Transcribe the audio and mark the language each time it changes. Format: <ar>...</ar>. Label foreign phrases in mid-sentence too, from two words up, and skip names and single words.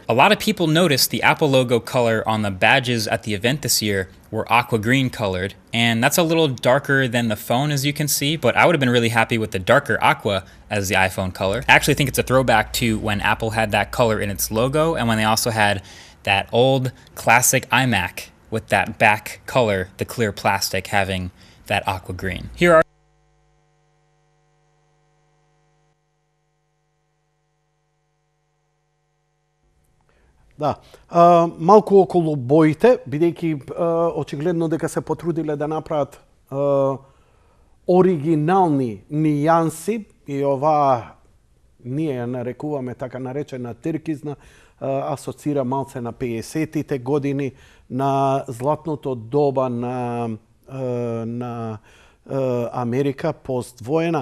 <en>A lot of people noticed the Apple logo color on the badges at the event this year were aqua green colored, and that's a little darker than the phone, as you can see, but I would have been really happy with the darker aqua as the iPhone color. I actually think it's a throwback to when Apple had that color in its logo, and when they also had that old classic iMac with that back color, the clear plastic, having that aqua green. Here are</en> <mk>Да. Малку околу боите, бидејќи очигледно дека се потрудиле да направат оригинални нијанси, и ова ние ја нарекуваме така наречена тиркизна, асоцира малце на 50-тите години, на златното доба на Америка поствоена.</mk>